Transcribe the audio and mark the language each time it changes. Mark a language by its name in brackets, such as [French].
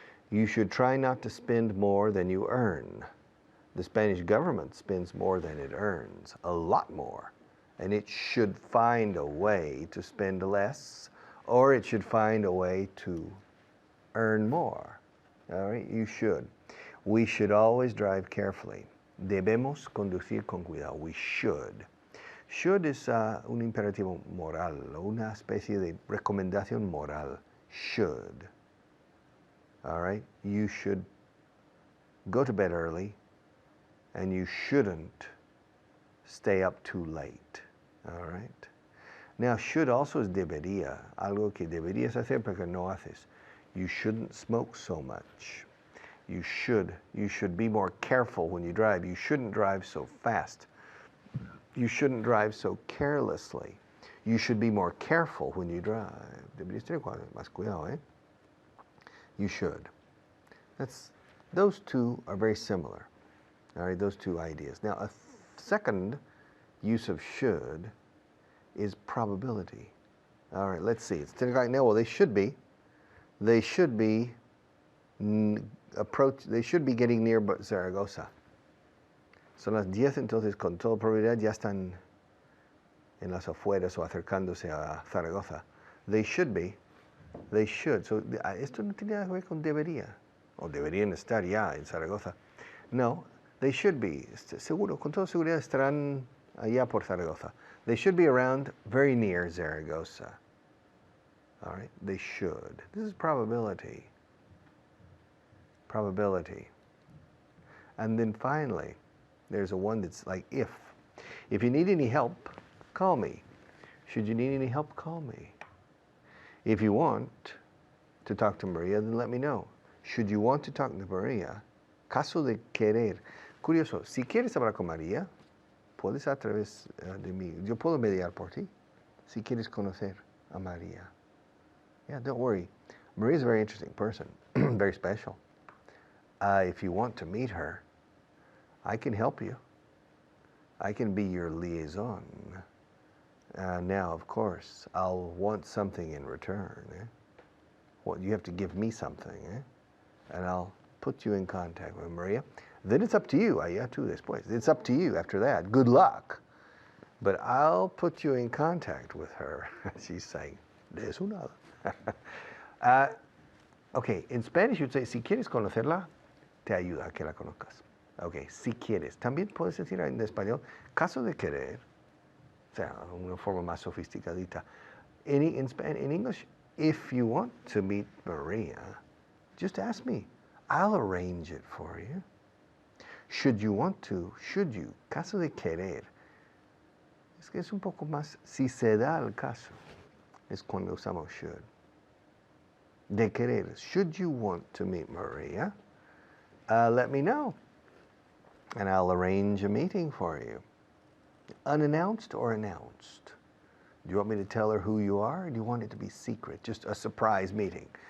[English] You should try not to spend more than you earn. The Spanish government spends more than it earns, a lot more. And it should find a way to spend less, or it should find a way to earn more. All right, you should. We should always drive carefully. [Spanish] Debemos conducir con cuidado. [English] We should. Should is [Spanish] un imperativo moral, una especie de recomendación moral. [English] Should. All right, you should go to bed early, and you shouldn't stay up too late. All right. Now, should also is [Spanish] debería, algo que deberías hacer pero no haces. [English] You shouldn't smoke so much. You should be more careful when you drive. You shouldn't drive so fast. You shouldn't drive so carelessly. You should be more careful when you drive. [Spanish] Deberías tener más cuidado, eh? [English] You should. Those 2 are very similar. All right, those 2 ideas. Now, a second use of should is probability. All right, let's see. It's 10 o'clock now. Well, they should be getting near Zaragoza. [Spanish] Son las 10, entonces con toda probabilidad ya están en las afueras o acercándose a Zaragoza. [English] They should be. They should. [Spanish] So, esto no tiene nada que ver con debería. O deberían estar ya en Zaragoza. [English] No, they should be. [Spanish] Seguro, con toda seguridad estarán allá por Zaragoza. [English] They should be around very near Zaragoza. All right, they should. This is probability. Probability. And then finally, there's a one that's like if. If you need any help, call me. Should you need any help, call me. If you want to talk to Maria, then let me know. Should you want to talk to Maria, [Spanish] caso de querer. Curioso, si quieres hablar con María, puedes a través de mí. Yo puedo mediar por ti. Si quieres conocer a María. [English] Yeah, don't worry. Maria's a very interesting person, very special. If you want to meet her, I can help you. I can be your liaison. Now, of course, I'll want something in return. Well, you have to give me something, and I'll put you in contact with Maria. Then it's up to you. [Spanish] Allá tú después. [English] It's up to you after that. Good luck. But I'll put you in contact with her. She's saying, [Spanish] de eso nada. [English] Okay, in Spanish you'd say, [Spanish] si quieres conocerla, te ayuda a que la conozcas. Okay, si quieres. También puedes decir en español, caso de querer, o sea, una forma más sofisticadita. [English] In English, if you want to meet Maria, just ask me. I'll arrange it for you. Should you want to, should you, [Spanish] caso de querer. Es que es un poco más, si se da el caso, es cuando usamos should. De querer, [English] should you want to meet Maria, let me know, and I'll arrange a meeting for you. Unannounced or announced? Do you want me to tell her who you are, or do you want it to be secret, just a surprise meeting?